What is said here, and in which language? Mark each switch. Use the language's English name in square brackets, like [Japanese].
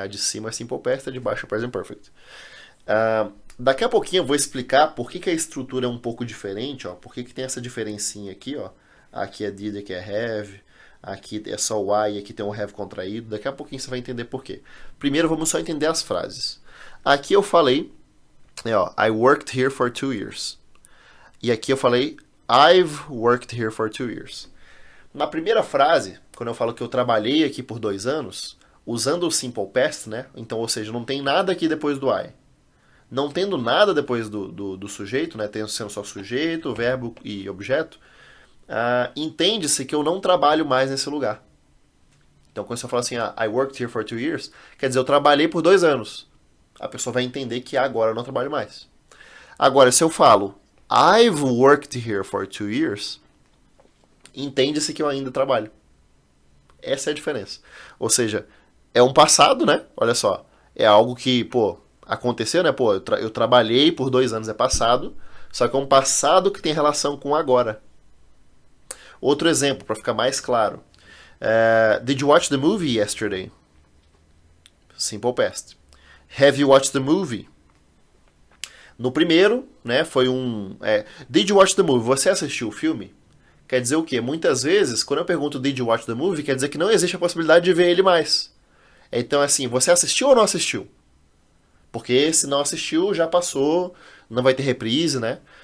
[Portuguese] A de cima é Simple Past, a de baixo é Present Perfect. Daqui a pouquinho eu vou explicar por que a estrutura é um pouco diferente, ó, por que tem essa diferencinha aqui, ó. Aqui é did, aqui é have, aqui é só why e aqui tem um have contraído. Daqui a pouquinho você vai entender por quê. Primeiro vamos só entender as frases. Aqui eu falei, [English] I worked here for 2 years. [Portuguese] E aqui eu falei, [English] I've worked here for 2 years. [Portuguese] Na primeira frase, quando eu falo que eu trabalhei aqui por 2 anos, usando o Simple Past, né? Então, ou seja, não tem nada aqui depois do I. Não tendo nada depois do sujeito, né? Sendo só sujeito, verbo e objeto, entende-se que eu não trabalho mais nesse lugar. Então, quando você fala assim, [English] I worked here for 2 years, [Portuguese] quer dizer, eu trabalhei por 2 anos. A pessoa vai entender que agora eu não trabalho mais. Agora, se eu falo [English] I've worked here for 2 years, [Portuguese] entende-se que eu ainda trabalho. Essa é a diferença. Ou seja, é um passado, né? Olha só. É algo que, aconteceu, né? Eu trabalhei por 2 anos, é passado. Só que é um passado que tem relação com agora. Outro exemplo, para ficar mais claro. [English] Did you watch the movie yesterday? Simple past. Have you watched the movie? [Portuguese] No primeiro, né, foi [English] Did you watch the movie? [Portuguese] Você assistiu o filme? Quer dizer o quê? Muitas vezes, quando eu pergunto [English] Did you watch the movie, [Portuguese] quer dizer que não existe a possibilidade de ver ele mais. Então, assim, você assistiu ou não assistiu? Porque se não assistiu, já passou, não vai ter reprise, né?